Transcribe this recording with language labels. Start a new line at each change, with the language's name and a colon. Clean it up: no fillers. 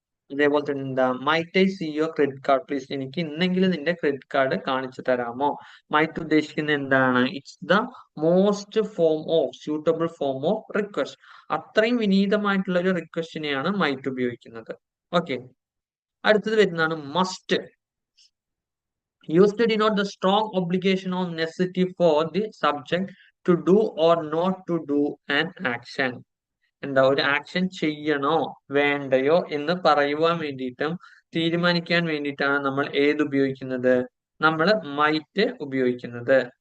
Malayalam: അതേപോലെ തന്നെ എന്താ,
English: might I see your credit card please,
Malayalam: എനിക്ക് ഇന്നെങ്കിലും നിന്റെ ക്രെഡിറ്റ് കാർഡ് കാണിച്ചു തരാമോ. മൈറ്റ് ഉദ്ദേശിക്കുന്നത് എന്താണ്,
English: It's the most form of suitable form of request.
Malayalam: അത്രയും വിനീതമായിട്ടുള്ള ഒരു റിക്വസ്റ്റിനെയാണ് മൈറ്റ് ഉപയോഗിക്കുന്നത്. ഓക്കെ, അടുത്തത് വരുന്നതാണ് must.
English: Used to denote the strong obligation or necessity for the subject to do or not to do an action.
Malayalam: എന്താ, ഒരു action ചെയ്യണോ വേണ്ടയോ എന്ന് പറയുവാൻ വേണ്ടിയിട്ടും തീരുമാനിക്കാൻ വേണ്ടിയിട്ടാണ് നമ്മൾ ഏത് ഉപയോഗിക്കുന്നത്, നമ്മൾ മൈറ്റ് ഉപയോഗിക്കുന്നത്.